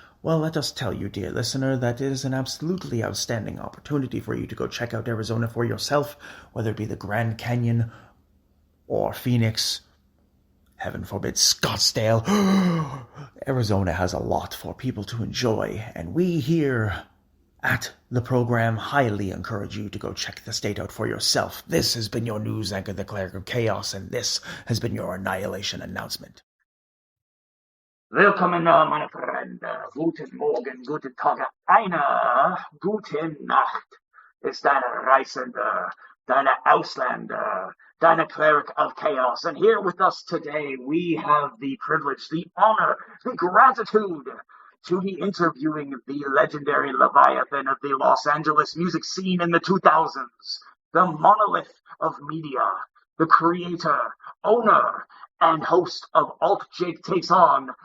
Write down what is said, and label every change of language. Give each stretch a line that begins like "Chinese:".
English: Well, let us tell you, dear listener, that it is an absolutely outstanding opportunity for you to go check out Arizona for yourself, whether it be the Grand Canyon or Phoenix, heaven forbid, Scottsdale. Arizona has a lot for people to enjoy, and we here at the program highly encourage you to go check the state out for yourself. This has been your news anchor, the Cleric of Chaos, and this has been your Annihilation Announcement.
German: Willkommen, meine Freunde. Guten Morgen, guten Tag, eine gute Nacht ist deine Reisende, deine Ausländer, deine Cleric of Chaos.
English: And here with us today, we have the privilege, the honor, the gratitude to be interviewing the legendary Leviathan of the Los Angeles music scene in the 2000s, the monolith of media, the creator, owner, and host of AltJakeTakesOn.